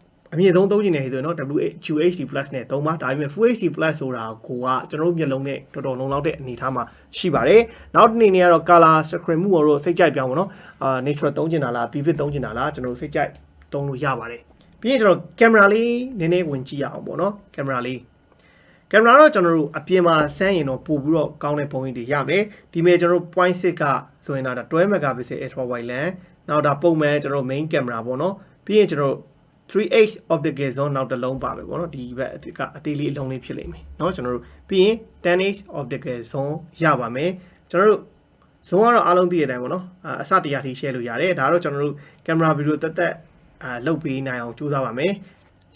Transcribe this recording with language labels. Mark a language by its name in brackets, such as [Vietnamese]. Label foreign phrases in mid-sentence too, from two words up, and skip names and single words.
[Burmese] အမြင့်ဆုံးသုံးချင်တယ်ဆိုရင်တော့ WQHD+ နဲ့သုံးပါဒါပေမဲ့ Full HD+ ဆိုတာကိုကကျွန်တော်တို့မျက်လုံးနဲ့တော်တော်လုံလောက်တဲ့အနေအထားမှာရှိပါတယ်နောက်တစ်နေ့နေကတော့ [English] color screen [Burmese] မှုတော့စိတ်ကြိုက်ပြောင်းပါတော့natural သုံးချင်တာလား vivid သုံးချင်တာလားကျွန်တော်စိတ်ကြိုက်သုံးလို့ရပါတယ်ပြီးရင်ကျွန်တော်ကင်မရာလေးနည်းနည်းဝင်ကြည့်ရအောင်ပေါ့နော်ကင်မရာတော့ ကျွန်တော်တို့အပြင်မှာဆန်းရင်တော့ပို့ပြီးတော့ကောင်းတဲ့ပုံရိပ်တွေရမယ်ဒီမဲ့ကျွန်တော်တို့ 0.6 ကဆိုရင်တော့12 [English] megapixel ultra wide lens [Burmese] နောက်ဒါပုံမှန်ကျွန်တော် [English] main camera [Burmese] ပေါ့နော်ပြီးရင်ကျွန်တော် 3H [English] optical zoom [Burmese] နောက်တစ်လုံးပါပဲပေါ့နော်ဒီဘက်ကအသေးလေးအလုံးလေး ဖြစ်လိမ့်မယ်เนาะကျွန်တော်တို့ပြီးရင် 10H [English] optical zoom [Burmese] ရပါမယ်ကျွန်တော်တို့ zoom ကတော့အားလုံးသိတဲ့အတိုင်းပေါ့နော်အစတရားထိ share လို့ရတယ်ဒါတော့ကျွန်တော်တို့ [English] camera video [Burmese] တက်လုပ်ပေးနိုင်အောင်ကြိုးစားပါမယ်ကျွန်